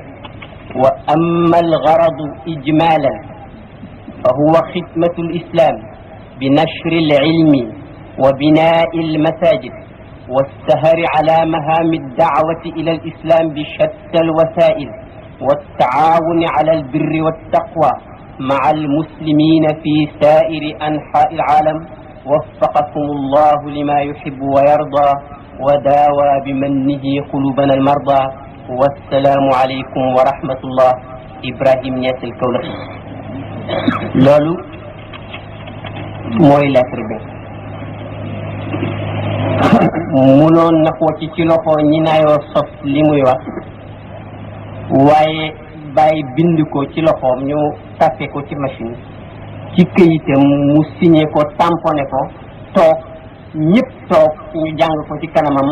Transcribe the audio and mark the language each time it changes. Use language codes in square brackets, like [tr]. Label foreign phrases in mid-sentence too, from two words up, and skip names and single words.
[ar] وأما الغرض إجمالا فهو خدمة الإسلام بنشر العلم وبناء المساجد والسهر على مهام الدعوة إلى الإسلام بشتى الوسائل، والتعاون على البر والتقوى مع المسلمين في سائر أنحاء العالم. وفقكم الله لما يحب ويرضى وداوى بمنه قلوبنا المرضى. والسلام عليكم ورحمة الله. إبراهيم نياس الكولخي. [wo] لولو موي lettre bi munoon na ko ci loxo ñi naayoo sos li muy wax, waaye bàyyi bind ko ci loxoom ñu tapé ko ci machine ci këyitam mu signé ko tamponné ko toog ñëpp toog ñu jàng ko ci kanamam